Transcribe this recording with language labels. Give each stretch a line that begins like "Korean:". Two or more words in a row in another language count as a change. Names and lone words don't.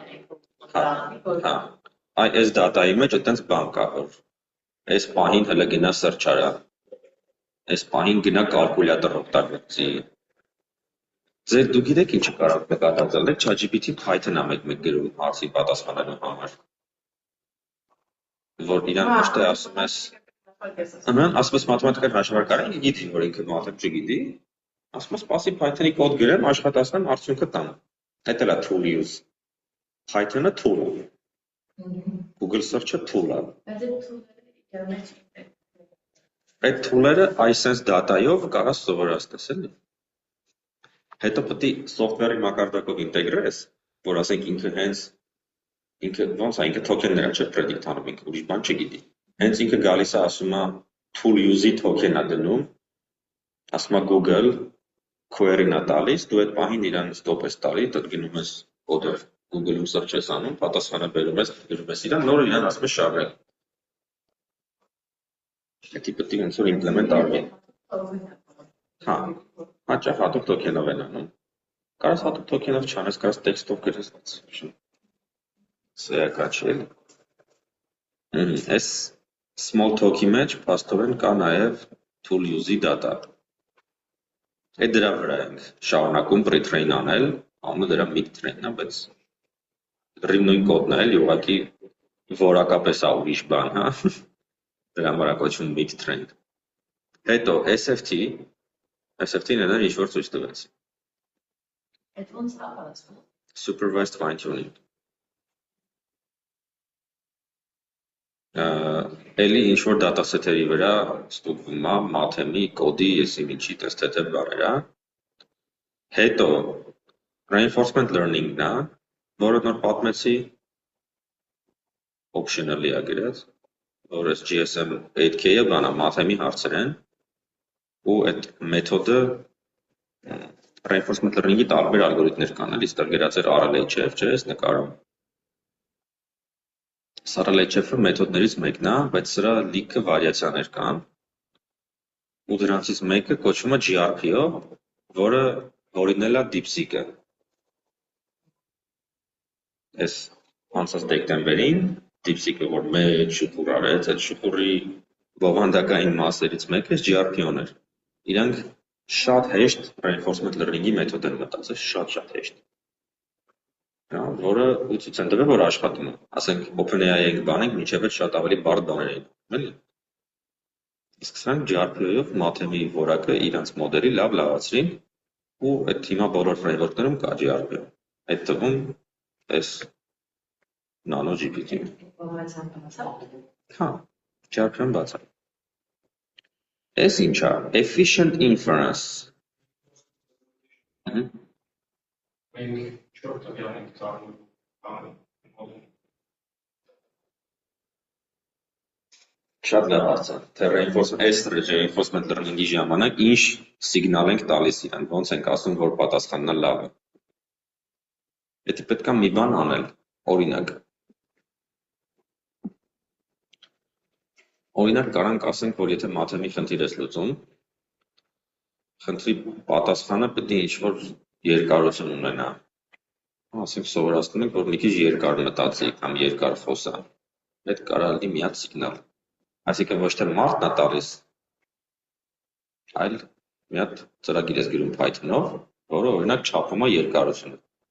Armenian: Հա, այս data-ի մեջ այդտենց բան կա, որ այս պահին հələ գնա search արա, այս պահին գնա կալկուլյատոր օգտագործի։ Ձեր դու գիտեք ինչը կարող նկատել եք, ChatGPT Python-ը մեկ-մեկ գրում հարցի պատասխանելու համար։ Որ իրան ոչ թե ասում ես, ասում ես մաթեմատիկական հաշվարկարան, գիտի, որ ինքը մաթեմատիկ չգիտի, ասում ես սպասի Python-ի կոդ գրեմ, աշխատացնեմ, արդյունքը տամ։ Այդ էլ է
English: tool use։
Armenian: Python-ը tool է։ Google search-ը tool է։ Այդ tool-երը այսպես data-ով կարաս սովորացնես էլի։ Հետո պետք է software-ի մակարդակով ինտեգրես, որ ասենք ինքը հենց ինքը ոնց է, ինքը token-ներ չէ predict անում, ինքը ուրիշ բան չգիտի։ Հենց ինքը գալիս է ասում է
English: tool use-
Armenian: ի token-ը դնում, ասում է Google query-ն է տալիս, դու այդ պահին իրան stop ես տալի, դու գնում ես code-ով Google-ում search ես անում, պատասխանը բերում ես, գրում ես իրան, նորը իրան ասում ես շարժել։ Դա պետք է ոնց որ implement արվի։ Հա, հաճախ հատուկ token-ով են անում։ Կարաս հատուկ token-ով չանես, կարաս text-ով գրես։ Սա կաչել։ Այս
English: small talk-
Armenian: ի մեջ փաստորեն կա նաև
English: tool use-
Armenian: ի data։ Այդ դրա վրա ենք շարունակում pre-train անել, անունը դրա mid-train-ն է, բայց նույն կոդն է, էլի ուղղակի որակապես է ուրիշ բան, հա։ Դրա համար է կոչվում mid-train։ Հետո SFT-ն էլ ինչ-որ ցույց տվեց։ Այդ ոնց է բացվում։
English: Supervised fine-tuning։
Armenian: Էլի ինչ-որ dataset-երի վրա ստուգվում է math-ի, կոդի, եսի ինչի տեստ բաները։ Հետո
English: reinforcement learning-
Armenian: ն է, որը նոր պատմեցի, optional-ի է գրած, որ այս GSM 8K-ը բանա math-ի հարցեր են, ու այդ մեթոդը
English: reinforcement learning-
Armenian: ի տարբեր ալգորիթմներ կան, էլի ստեղ գրած էր RLHF, չէ՞, այս նկարում։ RLHF-ը մեթոդներից մեկն է, բայց սրա լիքը վարիացիաներ կան, ու դրանցից մեկը կոչվում է GRPO, որը օրինել է DeepSeek-ը։ Այս անցած դեկտեմբերին DeepSeek-ը որ մեծ շուխուր արեց, այդ շուխուրի բովանդակային մասերից մեկը GRPO-ն էր։ Իրանք շատ հեշտ
English: reinforcement learning-
Armenian: ի մեթոդ են մտածել, շատ հեշտ։ Որը ու ցույց են տվել, որ աշխատում է։ Ասենք OpenAI-ին բանենք, մինչև այդ շատ ավելի բարդ բաներ էին, էլի։ Իսկ սրանք GRPO-ով math-ի որակը իրանց մոդելի լավ լավացրին, ու այդ հիմա բոլոր framework-ներում կա GRPO։ Այդ թվում այս Nano GPT-ն։ Հա, GRPO-ն բաց է։ Այս ինչ է,
English: efficient inference,
Armenian: Մենք 4 տվյալ ենք ծառայում Շատ լավ հարց է, թե
English: reinforcement learning-
Armenian: ի ժամանակ ինչ սիգնալ ենք տալիս իրեն, ոնց ենք ասում, որ պատասխանն լավ է։ Եթե պետք է մի բան անել, օրինակ կարանք ասենք, որ եթե մաթեմի խնդիր ես լուծում, խնդրի պատասխանը պետք է ինչ-որ երկարություն ունենա։ Ասենք սովորացնում ենք, որ մի քիչ երկար մտածի կամ երկար խոսա։ Այդ կարող լինի մի հատ սիգնալ։ Այսինքն ոչ թե մարդն է տալիս, այլ մի հատ ծրագիր ես գրում Python-ով, որը օրինակ չափում է երկարությունը։